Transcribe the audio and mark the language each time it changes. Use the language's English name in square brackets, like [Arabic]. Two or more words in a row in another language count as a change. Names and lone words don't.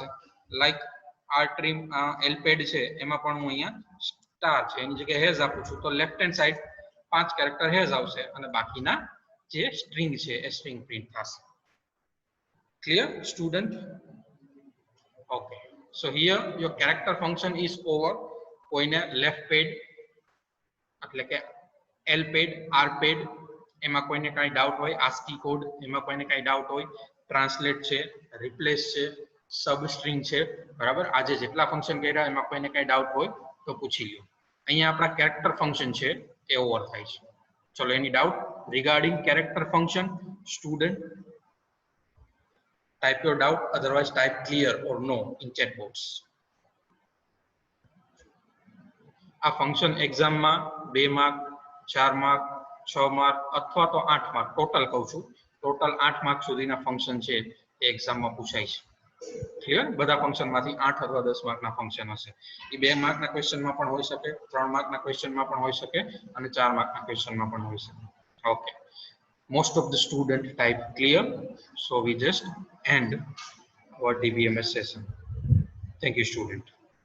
[Gujarati] લાઈક rtrim lpad છે એમાં પણ હું અહીંયા સ્ટાર છે એની જગ્યાએ હેઝ આપું છું તો [English] left hand side [Gujarati] 5 કેરેક્ટર હેઝ આવશે અને બાકીના જે સ્ટ્રિંગ છે એ સ્ટ્રિંગ પ્રિન્ટ થશે. [English] clear student? ઓકે, so here your character function is over. [Gujarati] કોઈને [English] left pad [Gujarati] એટલે કે lpad rpad એમાં કોઈને કાંઈ ડાઉટ હોય, ASCII કોડ એમાં કોઈને કાંઈ ડાઉટ હોય, ટ્રાન્સલેટ છે, રિપ્લેસ છે, [English] sub string [Gujarati] છે, બરાબર, આજે જેટલા ફંક્શન કર્યા એમાં કોઈને કાંઈ ડાઉટ હોય તો પૂછી લ્યો. અહીંયા આપણા [English] character function [Gujarati] છે એ ઓવર થાય છે. ચલો, [English] any doubt regarding character function? [Gujarati] સ્ટુડન્ટ, [English] type your doubt, otherwise type clear or no in chat box. [Gujarati] આ ફંક્શન એક્ઝામમાં 2 માર્ક, 4 માર્ક, 6 માર્ક અથવા તો 8 માર્ક ટોટલ કહું છું, ટોટલ 8 માર્ક સુધીના ફંક્શન છે એ એક્ઝામમાં પૂછાય છે. ક્લિયર? બધા ફંક્શનમાંથી 8 અથવા 10 માર્કના ફંક્શન હશે. એ 2 માર્કના ક્વેશ્ચનમાં પણ હોઈ શકે, 3 માર્કના ક્વેશ્ચનમાં પણ હોઈ શકે અને 4 માર્કના ક્વેશ્ચનમાં પણ હોઈ શકે. ઓકે, [English] most of the student type clear, so we just end our DBMS session. Thank you, student.